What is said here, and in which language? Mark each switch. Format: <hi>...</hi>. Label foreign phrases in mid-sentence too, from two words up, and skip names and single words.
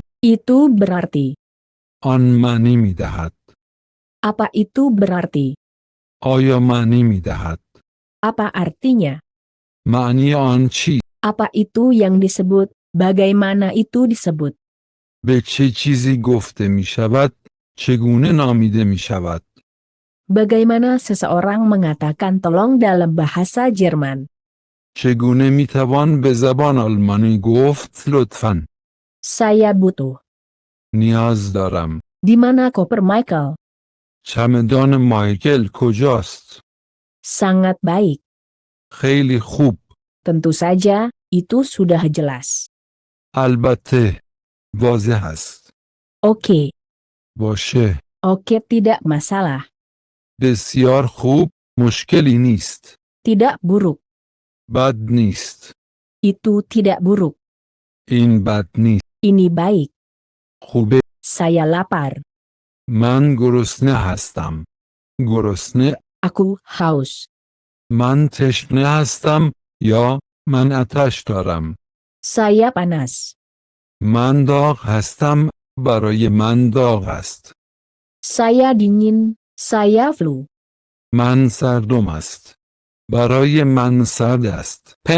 <id>Itu berarti.</id> <fa>آن معنی می دهد.</fa> <id>Apa itu berarti?</id> <fa>آیا معنی می دهد؟</fa> <id>Apa artinya?</id> <fa>معنی آن چی؟</fa> <id>Apa itu yang disebut? Bagaimana itu disebut?</id> <fa>به چه چیزی گفته می شود؟ چگونه نامیده می شود؟</fa> <id>Bagaimana seseorang mengatakan tolong dalam bahasa Jerman?</id> <fa>چگونه می توان به زبان آلمانی گفت لطفاً؟</fa> <id>Saya butuh.</id> <fa>نیاز دارم.</fa> <id>Di mana koper Michael?</id> <fa>چمدان مایکل کجاست؟</fa> <id>Sangat baik.</id> <fa>خیلی خوب.</fa> <id>Tentu saja, itu sudah jelas.</id> <fa>البته. واضح است.</fa> <id>Oke.</id> <fa>باشه.</fa> <id>Oke, tidak masalah.</id> <fa>بسیار خوب. مشکلی نیست.</fa> <id>Tidak buruk.</id> <fa>بد نیست.</fa> <id>Itu tidak buruk.</id> <fa>این بد نیست.</fa> <id>Ini baik.</id> <fa>خوبه.</fa> <id>Saya lapar.</id> <fa>من گرسنه هستم. گرسنه.</fa> <id>Aku haus.</id> <fa>من تشنه هستم یا من آتش دارم.</fa> <id>Saya panas.</id> <fa>من داغ هستم. برای من داغ است.</fa> <id>Saya dingin. Saya flu.</id> <fa>من سردم است. برای من سرد است.</fa>